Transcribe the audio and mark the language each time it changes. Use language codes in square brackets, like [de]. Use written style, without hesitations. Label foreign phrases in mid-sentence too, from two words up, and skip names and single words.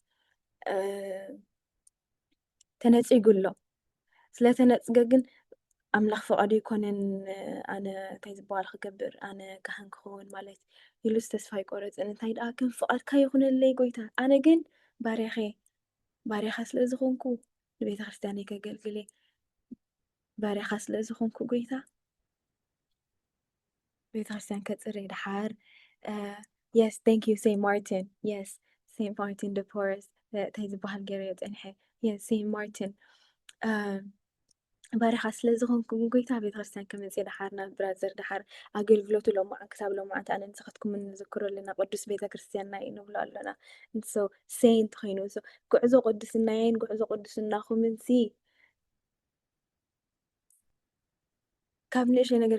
[ti] ተነፂጉሎ ስለተነፅገ ግን ኣምላኽ ፈቃዱ ይኮነን ኣነ እንታይ ዝበሃል ክገብር ኣነ ካህን ክኸውን ማለት ኢሉስ ተስፋ ይቆረፅን እንታይ ደኣ ከም ፍቃድካ ይኹነለይ ጎይታ ኣነ ግን ባርያኻ ስለ ዝኾንኩ ንቤተ ክርስቲያነይ ከገልግለ ባርያኻ ስለ ዝኾንኩ ጎይታ ቤተ ክርስቲያን ከፅርይ ድሓር [en] yes thank you [ti] Saint Martin yes Saint Martin de Porres እንታይ ዝበሃል ገይረ የፀንሐ yes Saint Martin ባርያኻ ስለ ዝኾንኩ ጎይታ ቤተ ክርስቲያን ከመፅእ ድሓር ናብ ብራዘር ድሓር ኣገልግሎቱ ሎማዓን ክሳብ ሎማዓንቲ ኣነ ንስኻትኩም ንዝክሮ ኣለና ቅዱስ ቤተ ክርስቲያንና እዩ ንብሎ ኣለና ንሶ ሴንት ኮይኑ ጉዕዞ ቅድስናየን ጉዕዞ ቅድስናኹምን ካብ ንእሽተይ ነገር